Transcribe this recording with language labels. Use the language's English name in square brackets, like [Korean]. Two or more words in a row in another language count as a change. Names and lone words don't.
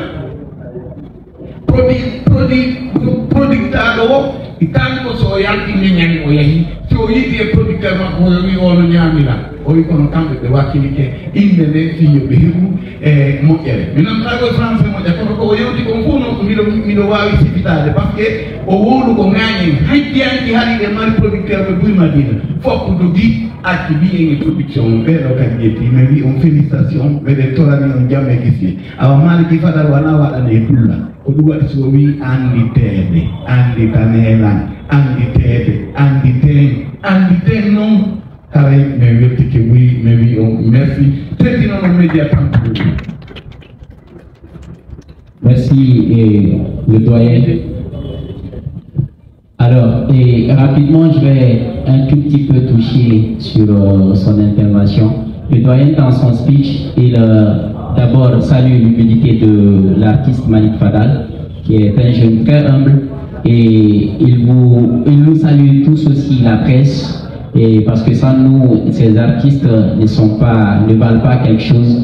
[Fula] productaɗo o tanko so yaltinde ñani o yahi so yiɗi e producteur makko o wi ono ñamira o wi kono kamɓe ɓe wakkilike inde nde fi yoɓe heɓu e moƴƴere mi namtago français moƴƴa kono ko o yewti kon fof noon miɗo wawi sifitade [French] par ce que [Fula] o wowlu ko ŋañen hajjiyanki haɗiɗe mari producteur ɓe Buy Madina fof dogi acci mbiyen e production o ɓeɗo kadi ƴetti mi wi on félicitation meɗen torani on jamme gisi awa Maliki Fadal wona waɗane dulla ko ɗum waɗi so wi anditede anditanelan anditen noon haray min weltike mi wi on merci teddinono média tanko [French] merci le doyen. Alors, et rapidement, je vais un tout petit peu toucher sur son intervention. Le doyen, dans son speech, il d'abord salue l'humilité de l'artiste Malick Fadal, qui est un jeune très humble, et il nous salue tous aussi, la presse, et parce que sans nous, ces artistes ne valent pas quelque chose.